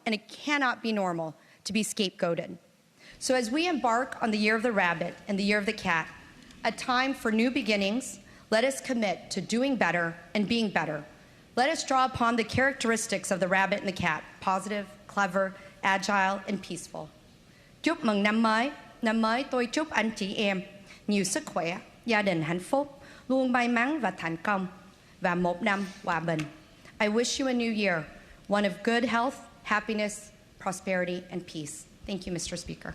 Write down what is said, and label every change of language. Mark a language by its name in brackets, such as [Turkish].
[English] And it cannot be normal to be scapegoated. So as we embark on the Year of the Rabbit and the Year of the Cat, a time for new beginnings, let us commit to doing better and being better. Let us draw upon the characteristics of the rabbit and the cat, positive, clever, agile, and peaceful. [Vietnamese] Chúc mừng năm mới tôi chúc anh chị em nhiều sức khỏe, gia đình hạnh phúc, luôn may mắn và thành công, và một năm hòa bình. [English] I wish you a new year, one of good health, happiness, prosperity, and peace. Thank you, Mr. Speaker.